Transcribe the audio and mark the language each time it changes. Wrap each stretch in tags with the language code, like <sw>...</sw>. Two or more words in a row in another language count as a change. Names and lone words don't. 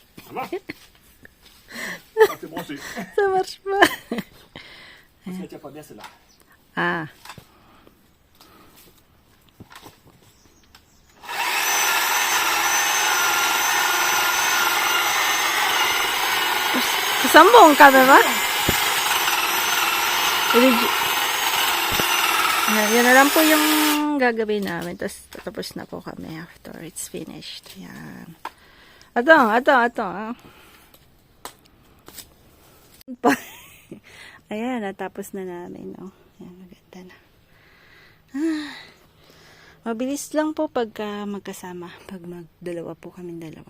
<fr>Ça marche. Ah, c'est branché. Ça marche pas. Parce qu'elle tient pas bien celle-là.</fr> <tl>Ah. Sambung ka ba? Yan na lang po yung gagawin namin. Tapos na po kami</tl> <en>after it's finished.</en> <tl>Yan. Ito. Ayan, natapos na namin. Oh. Ayan, maganda na. Mabilis lang po pagka magkasama. Pag magdalawa po kami dalawa.</tl>